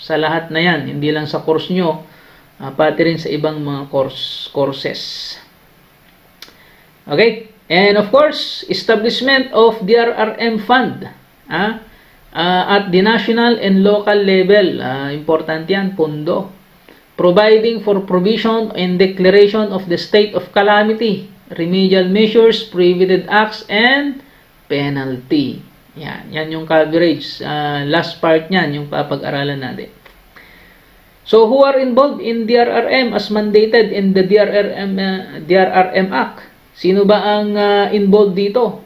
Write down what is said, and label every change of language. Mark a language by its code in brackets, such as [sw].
[tl] Sa lahat na yan, hindi lang sa course nyo, pati rin sa ibang mga courses. Okay? [en] And of course, establishment of DRRM fund. At the national and local level, important yan, pondo. providing for provision and declaration of the state of calamity, remedial measures, preventive acts, and penalty. [tl] Yan yung coverage. Last part niyan, yung papag-aralan natin. [en] So, who are involved in DRRM as mandated in the DRRM Act? [tl] Sino ba ang involved dito?